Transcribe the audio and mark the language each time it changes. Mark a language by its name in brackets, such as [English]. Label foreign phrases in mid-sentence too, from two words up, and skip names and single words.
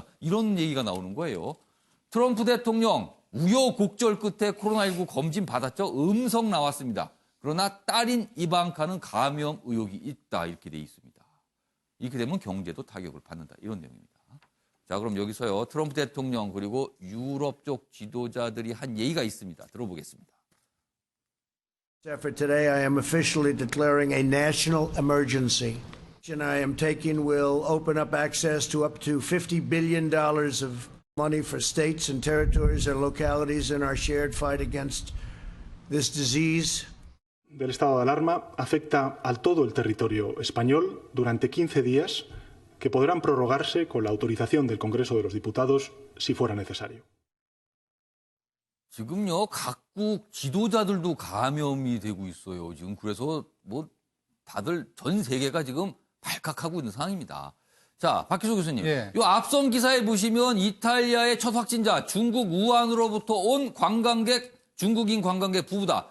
[Korean] 이런 얘기가 나오는 거예요. 트럼프 대통령 우여곡절 끝에 코로나19 검진 받았죠. 음성 나왔습니다. 그러나 딸인 이방카는 감염 의혹이 있다. 이렇게 돼 있습니다. 이렇게 되면 경제도 타격을 받는다. 이런 내용입니다. 자, 그럼 여기서요. 트럼프 대통령 그리고 유럽 쪽 지도자들이 한 얘기가 있습니다. 들어보겠습니다. [English] For today, I am officially declaring a national emergency. And I am taking will open up access to up to $50 billion of money for states and territories and localities in our shared fight against this disease. [Spanish] Del estado de alarma afecta a todo el territorio español durante 15 días que podrán prorrogarse con la autorización del Congreso de los Diputados si fuera necesario. [Korean] 지금요, 각국 지도자들도 감염이 되고 있어요. 지금 그래서 뭐 다들 전 세계가 지금 발칵하고 있는 상황입니다. 자, 박희수 교수님. 예. 요 앞선 기사에 보시면 이탈리아의 첫 확진자 중국 우한으로부터 온 중국인 관광객 부부다.